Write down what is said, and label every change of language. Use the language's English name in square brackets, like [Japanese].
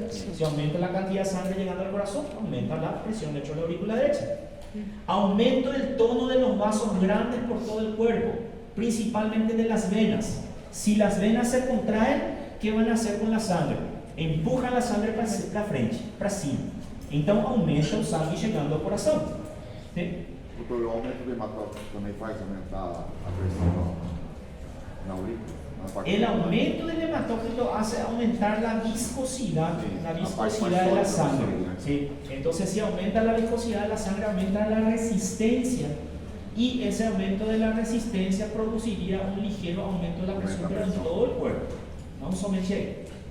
[Spanish] Si aumenta la cantidad de sangre llegando al corazón, aumenta la presión dentro de la aurícula derecha. Aumento del tono de los vasos grandes por todo el cuerpo, principalmente de las venas. Si las venas se contraen, ¿qué van a hacer con la sangre? Empujan la sangre [Portuguese] para frente, para cima. Então aumenta o sangue chegando ao coração. [Spanish] ¿Sí? [Portuguese] Doutor, o aumento do hematócrito também faz aumentar a pressão na aurícula? [Spanish] El aumento del hematócrito hace aumentar la viscosidad de la sangre. ¿Sí? Entonces, si aumenta la viscosidad de la sangre, aumenta la resistencia. Y ese aumento de la resistencia produciría un ligero aumento de la presión, pero en todo el cuerpo. Vamos somente ahí.